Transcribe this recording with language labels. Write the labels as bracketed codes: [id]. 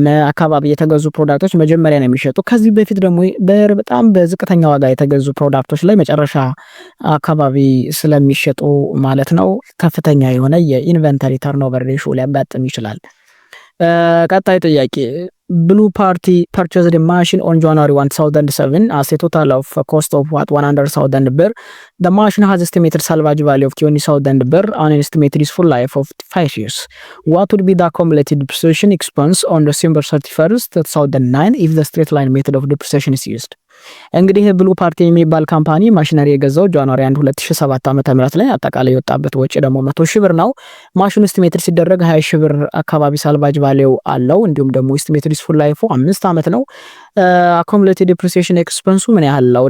[am] አካባቢ የተገዙ ፕሮዳክቶች መጀመሪያ ነው የሚሸጡ። ከዚህ በፊት ደግሞ በጣም በዝቅተኛ ዋጋ የተገዙ ፕሮዳክቶች ላይ መጨረሻ አካባቢ ስለሚሸጡ ማለት ነው ከፍተኛ የሆነ የኢንቨንተሪ ተርኖቨር ሬሽዮ ሊያጋጥም ይችላል። ቀጣይ ጥያቄ ብሉ ፓርቲ [en] purchased a machine on January 1, 2007 as a total of cost of 100,000 birr. The machine has estimated salvage value of 20,000 birr and an estimated useful life of 5 years. What would be the accumulated depreciation expense on December 31st, 2009 if the straight line method of depreciation is used? [am] እንግዲህ ብሉ ፓርቲ የሚባል ካምፓኒ ማሽነሪ የገዛው ጃንዋሪ 1 2007 ዓመተ ምህረት ላይ አጠቃላይ የወጣበት ወጪ ደግሞ 100,000 ብር ነው። ማሽኑ ኤስቲሜትድ ሲደረግ 20,000 ብር አካባቢ ሳልቫጅ ቫልዩ አለው። እንዲሁም ደግሞ ኤስቲሜትድ ዩስፉል ላይፉ 5 ዓመት ነው። አኮሙሌትድ ዲፕሪሲዬሽን ኤክስፐንሱ ምን ያህል ነው?